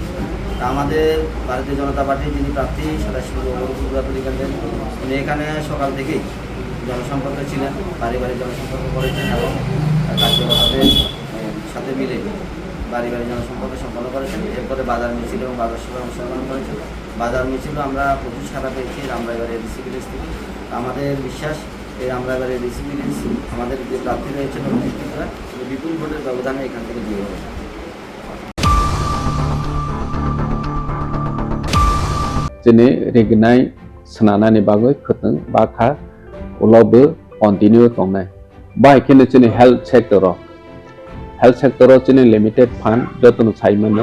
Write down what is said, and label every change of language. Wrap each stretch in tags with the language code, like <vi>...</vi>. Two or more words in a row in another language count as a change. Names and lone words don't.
<bn>আমাদের ভারতীয় জনতা পার্টির যিনি প্রার্থী 27 পূর্ব মুহুরীপুর ভুরাতুলি কেন্দ্রের, উনি এখানে সকাল থেকেই জনসম্পর্কে ছিলেন, বাড়ি বাড়ি জনসম্পর্ক করেছেন এবং কার্যকর্তাদের সাথে মিলে বাড়ি বাড়ি জনসম্পর্ক সম্পন্ন করেছেন। এরপরে বাজার মিছিল এবং বাজার সভায় অংশগ্রহণ করেছেন। বাজার মিছিলও আমরা প্রচুর সাড়া পেয়েছি রামরায়বাড়ি এডিসি ভিলেজ থেকে। আমাদের বিশ্বাস, এই রামরায়বাড়ি এডিসি ভিলেজ আমাদের যে প্রার্থী রয়েছেন বিপুল ভোটের ব্যবধানে এখান থেকে জয়ী হবে।</bn> <trp>Jene regnai senana ni bagoi khuteng bakha ulobe continue tongnai. Bai kene jene</trp> <en>health sector</en> <trp>jene</trp> <en>limited fund</en> <trp>jotun saimano</trp>